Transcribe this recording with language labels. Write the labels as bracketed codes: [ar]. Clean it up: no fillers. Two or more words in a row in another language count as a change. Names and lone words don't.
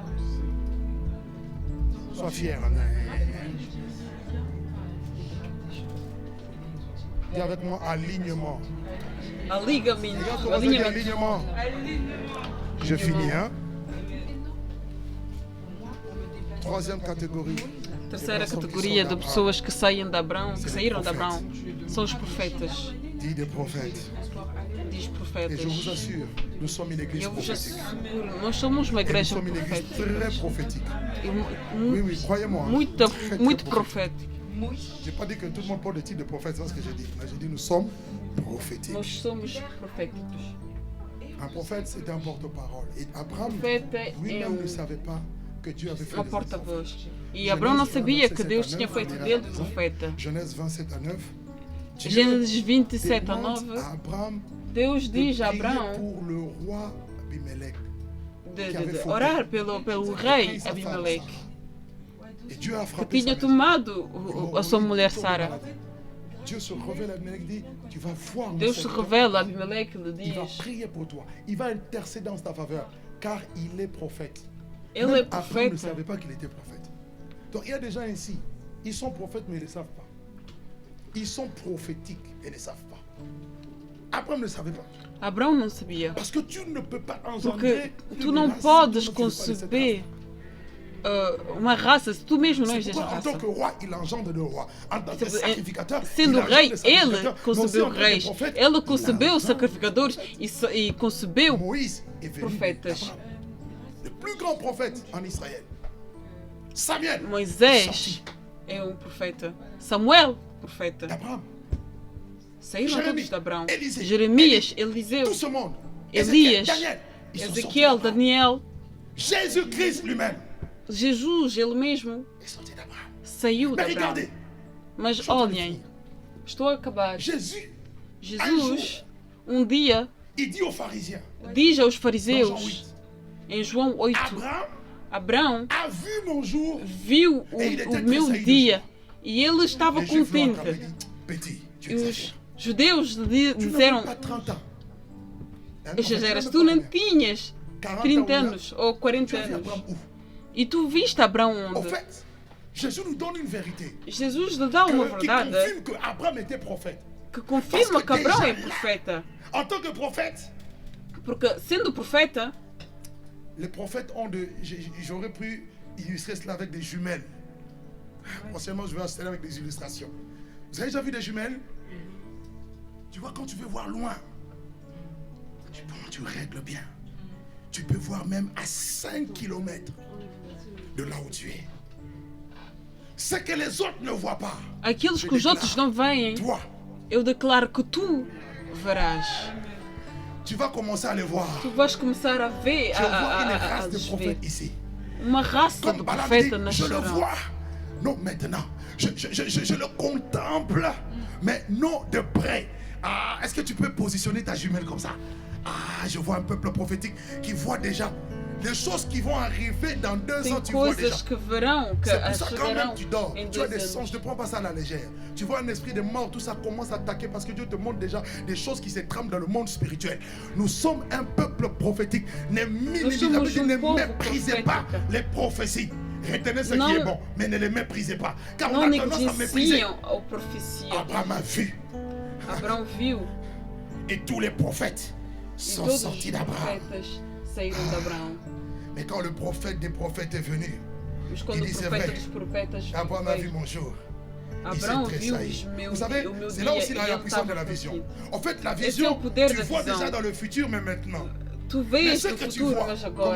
[fr] Sois fier. Dis avec moi, alignement. [pt] Alinhamento. [fr] Regarde comment ça dit [pt] Alinhamento. [fr] alignement. Je finis, hein. Troisième catégorie. [pt] Terceira categoria de pessoas que saem de Abraão, que saíram de Abraão, são os profetas. [fr] Dit des prophètes. [pt] Diz [fr] Et [pt] profetas. [fr] je vous assure, nous sommes une église [pt] Eu vos [fr] prophétique. [pt] asseguro, nós somos uma [fr] Et nous [pt] igreja [fr] sommes une église [pt] profética. [fr] très prophétique. [pt] E [fr] Oui, oui, croyez-moi. [pt] muito, [fr] Très, très [pt] muito [fr] prophétique. [pt] profética. [fr] Je n'ai pas dit que tout le monde porte le titre de prophète, c'est ce que j'ai dit. Mais j'ai dit nous sommes prophétiques. [pt] Nós somos proféticos. [fr] Un prophète, c'est un porte-parole. Et Abraham [pt] Profeta é [fr] lui-même ne savait pas que Dieu avait fait [pt] uma [fr] des [pt] porta-voz. [fr] enfants. [pt] E Abraão não sabia que Deus tinha feito dele profeta. [fr] Genèse 27 à 9. [pt] Gênesis 27 a [fr] demande [pt] 9, [fr] à Abraham [pt] Deus [fr] de [pt] diz a [fr] prier [pt] Abraão [fr] pour le roi Abimelech. [pt] de orar pelo rei Abimeleque, [fr] Et Dieu a [pt] que [fr] frappé [pt] tinha [fr] sa maison. [pt] tomado a sua mulher Sara. [fr] Dieu se révèle à Abimelech et dit, tu vas voir mon [pt] Deus se [fr] serviteur. [pt] revela a Abimeleque e lhe [fr] Il va [pt] diz: [fr] prier pour toi. Il va intercéder en ta faveur, car il est prophète. [pt] Ele [fr] Même [pt] é [fr] Abraham ne [pt] profeta. [fr] savait pas qu'il était prophète. Donc il y a des gens ici, ils sont prophètes mais ils ne le savent pas. Ils sont prophétiques et ne savent pas. Abraham ne savait pas. [pt] Abraão não sabia. [fr] Parce que tu ne peux pas [pt] Porque [fr] engendrer [pt] tu [fr] une [pt] não [fr] race [pt] podes [fr] si tu ne veux pas de cette [pt] conceber uma raça se tu mesmo não és [fr] C'est [pt] desta [fr] pourquoi, en tant [pt] raça. [fr] que roi, il engendre le roi. En tant que [pt] Tipo, [fr] sacrificateur, [pt] Sendo [fr] il engendre [pt] rei, [fr] le [pt] ele [fr] sacrificateur. Mais aussi [pt] concebeu [fr] en tant que [pt] reis. [fr] prophète, [pt] Ele [fr] il [pt] concebeu [fr] engendre. [pt] sacrificadores e concebeu [fr] Moïse est venu [pt] profetas. [fr] d'Abraham. Le plus grand prophète en Israël. Samuel, [pt] Moisés [fr] sorti [pt] é profeta. Samuel, profeta. [fr] d'Abraham. [pt] Saíram Jeremias, todos de Abraão. [fr] Élisée, [pt] Jeremias, Eliseu, [fr] Tout ce monde. [pt] Elias, [fr] Daniel. Ils sont sortis [pt] Ezequiel, [fr] d'Abraham. [pt] Daniel, [fr] Jésus-Christ lui-même [pt] Jesus, ele mesmo, [fr] est sorti d'Abraham. [pt] saiu de [fr] Mais [pt] Abraão. [fr] regardez, [pt] Mas [fr] je suis en train de [pt] olhem, [fr] finir. [pt] estou a acabar. [fr] Jésus, [pt] Jesus, dia, [fr] il dit aux pharisiens, [pt] diz aos [fr] dans Jean [pt] fariseus, [fr] 8, [pt] em João 8, [fr] Abraham [pt] Abraão [fr] a vu mon jour. [pt] viu o meu dia e ele estava [fr] Les Juifs l'ont [pt] contente. [fr] attrapé, dit, petit, tu [pt] E os [fr] exagères. [pt] judeus lhe [fr] Tu n'as [pt] disseram: [fr] même pas 30 ans. Hein, [pt] Exageras, [fr] non, [pt] tu [fr] mais [pt] não tinhas [fr] 40 [pt] 30 [fr] ans, [pt] anos ou 40 [fr] Tu as vu [pt] anos. [fr] Abraham où? [pt] E tu viste Abraão [fr] Au [pt] onde? [fr] fait, Jésus nous donne une vérité [pt] Jesus lhe dá uma [fr] qui [pt] verdade [fr] confirme que Abraham était prophète. [pt] que confirma [fr] Parce [pt] que [fr] que [pt] Abraão é [fr] déjà [pt] profeta. [fr] En tant que prophète, [pt] Porque sendo profeta, [fr] les prophètes ont de... J'aurais pu illustrer cela avec des jumelles. Prochainement, je vais installer avec des illustrations. Vous avez déjà vu des jumelles? Tu vois, quand tu veux voir loin, tu règles bien. Tu peux voir même à 5 km de là où tu es. Ce que les autres ne voient pas. [pt] aqueles [fr] Je [pt] que os outros [fr] déclare, [pt] não veem, [fr] Toi, [pt] eu declaro que tu verás. [fr] tu vas commencer à les voir. [pt] Tu vais começar a ver, [fr] Je vois une [pt] a [fr] race de [pt] les ver. [fr] prophètes ici. [pt] Uma raça de [fr] Comme Balaam [pt] profeta [fr] dit, je le [pt] nascerão. [fr] vois. Non, maintenant. Je le contemple, mais non de près. Ah, est-ce que tu peux positionner ta jumelle comme ça? Ah, je vois un peuple prophétique qui voit déjà les choses qui vont arriver dans 2 ans. [pt] Tem [fr] Tu vois déjà. [pt] coisas que verão, que [fr] C'est pour ça quand même [pt] chegarão [fr] tu dors, [pt] em [fr] tu as [pt] 2 [fr] des songes, [pt] anos. [fr] ne prends pas ça à la légère. Tu vois un esprit de mort, tout ça commence à attaquer parce que Dieu te montre déjà des choses qui se trament dans le monde spirituel. Nous sommes un peuple prophétique. Ne méprisez pas les prophéties. Retenez ce qui est bon, mais ne les méprisez pas. Car on [pt] Não [fr] a tendance à mépriser. [pt] negligenciam a profecia. [fr] Abraham a vu [pt] Abraão viu [fr] et tous les prophètes [pt] e [fr] sont [pt] todos os [fr] sortis d'Abraham. [pt] profetas saíram de Abraão. [fr] Mais quand le prophète des prophètes est venu, [pt] Mas quando [fr] Il [pt] o [fr] dit, c'est [pt] profeta [fr] vrai. [pt] dos profetas [fr] Abraham a vu [pt] veio, [fr] mon jour. [pt] Abraão [fr] Il s'est [pt] viu [fr] tressailli. [pt] o meu, [fr] Vous savez, [pt] o meu [fr] c'est [pt] dia [fr] là aussi [pt] e [fr] la [pt] ele [fr] puissance de la [pt] estava [fr] vision. [pt] contigo. [fr] En fait, la [pt] Esse é [fr] vision, [pt] o poder [fr] tu [pt] da [fr] vois [pt] visão. [fr] déjà dans le futur, mais maintenant. [pt] Tu [fr] Mais [pt] vês [fr] ce [pt] o [fr] que tu [pt] futuro, [fr] vois, [pt] mas agora.